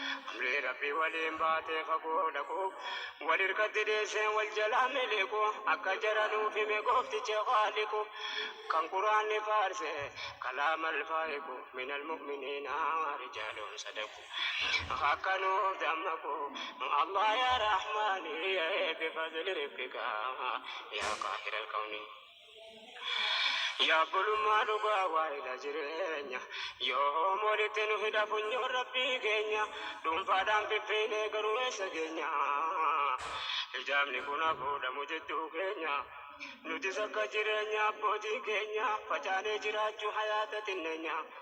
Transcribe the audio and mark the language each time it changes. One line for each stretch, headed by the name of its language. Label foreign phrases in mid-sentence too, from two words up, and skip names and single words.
Oromo: Amri Rabbii waliin baatee fagoo dhaqu. Wal hirkatti deessee wal jalaa miliqu. Akka jara nuuf hime goofticha qaaliqu. Kan Quraanni faarse
Arabic: كلام الفائق. من المؤمنين رجال صدقوا.
Oromo: Akka nuuf dammaqu,
Arabic: الله يا رحماني, بفضل ربك يا قاهر الكون.
Oromo: Yaa bulummaa dhugaa waa'ila jireenya, yoom walitti nu hidha funyoon Rabbii keenya, dhuunfaadhaan fiffiinee garuu eessa geenya? Hijaabni kun hafuudhamu jidduu keenya, nutis akka jireenya abbootii keenya, facaanee jiraachuu hayaata xinneenya.